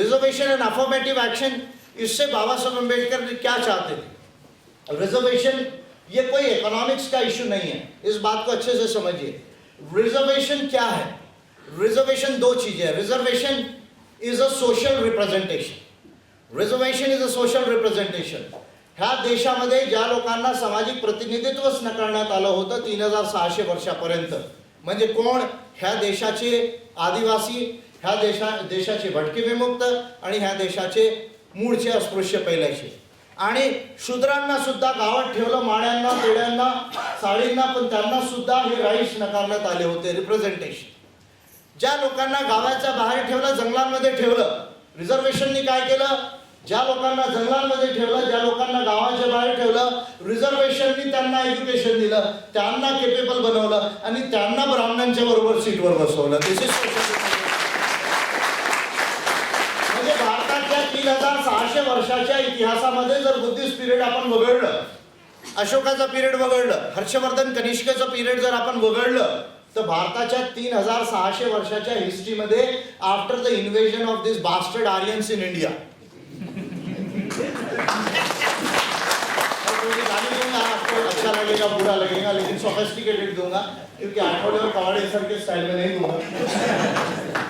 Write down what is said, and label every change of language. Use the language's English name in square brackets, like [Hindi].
[English] reservation and affirmative action, [Hindi] इससे बाबा साहब अम्बेडकर ने क्या चाहते थे? रिजर्वेशन ये कोई इकोनॉमिक्स का इशू नहीं है, इस बात को अच्छे से समझिए। रिजर्वेशन क्या है? रिजर्वेशन दो चीजें है। [English] Reservation is a social representation. Reservation is a social representation. [Marathi] ह्या देशामध्ये ज्या लोकांना सामाजिक प्रतिनिधित्वच नकारण्यात आलं होतं 3600 वर्षापर्यंत, म्हणजे कोण? ह्या देशाचे आदिवासी, ह्या देशाचे भटके विमुक्त आणि ह्या देशाचे मूळचे अस्पृश्य पहिल्याचे, आणि शूद्रांना सुद्धा गावात ठेवलं, माड्यांना, पेड्यांना, साडींना, पण त्यांना सुद्धा हे राईट्स नकारण्यात आले होते। रिप्रेझेंटेशन ज्या लोकांना गावाच्या बाहेर ठेवलं, जंगलांमध्ये ठेवलं, रिझर्वेशननी काय केलं? ज्या लोकांना जंगलांमध्ये ठेवलं, ज्या लोकांना गावाच्या बाहेर ठेवलं, रिझर्वेशननी त्यांना एज्युकेशन दिलं, त्यांना केपेबल बनवलं आणि त्यांना ब्राह्मणांच्या बरोबर सीटवर बसवलं। [English] this is [Marathi] म्हणजे भारताच्या 3600 वर्षाच्या इतिहासामध्ये जर बुद्धिस्ट पिरियड आपण वगळलं, अशोकाचा पिरियड वगळलं, हर्षवर्धन कनिष्कचा पिरियड जर आपण वगळलं, तर भारताच्या 3600 वर्षाच्या हिस्ट्रीमध्ये [English] after the invasion of this bastard Aryans in India, [Hindi] आपको अच्छा लगेगा बुरा लगेगा, लेकिन सोफिस्टिकेटेड दूंगा क्योंकि आठवड़े और कवाड़े सर के स्टाइल में नहीं दूंगा।